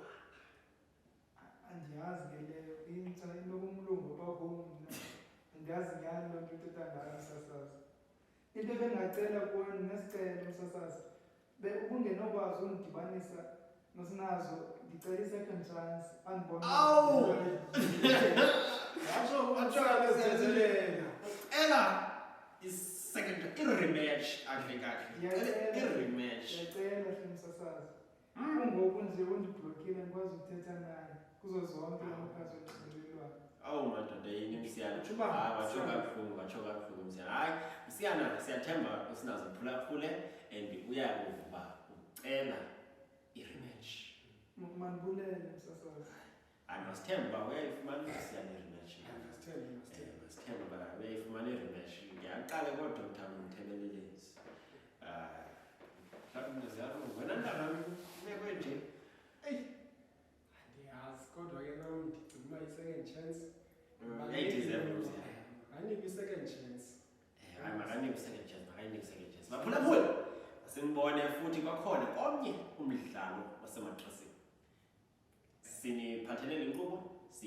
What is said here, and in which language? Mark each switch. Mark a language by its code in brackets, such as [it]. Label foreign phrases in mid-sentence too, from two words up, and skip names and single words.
[xh] Andiyazi ke leyo intsha inokumlungu bakum mna. Andiyazi nyhani loo nto ithetha ngayo msasazi. Into ebengacela kuwe nesicelo msasazi, ubungenokwazi undidibanisa nosinazo, ndicela i-second chance andibone. Ela i-second i-rematch i-rematch. Ndiyacela hle msasazi. Kungoku nje undiblokile ndikwazi ukuthetha naye kuzo zonke amakhasi onxibelelwano. Madoda yini Msiyana? Watsho kabuhlungu Msiyana. Hayi Msiyana, siyathemba usinazo phulaphule and uyakuva uba ucela i-rematch. Mandibulele msasazi. Masithemba uba uyayifumana Msiyana i-rematch. Masithemba uba uyayifumana i-rematch. Ngiyaqale kodokta mthebelelezi. Mhlawumbe ziyalunga. Wena ntanami umekwe nje. Andiyazi kodwa ke nam ndicinga uba i-second chance. Ayinike i-second chance. Makanike i-second chance. Baphulaphula. Sinibone futhi kwakhona omnye umdlalo waseMatrasi. Siniphathelele inkqubo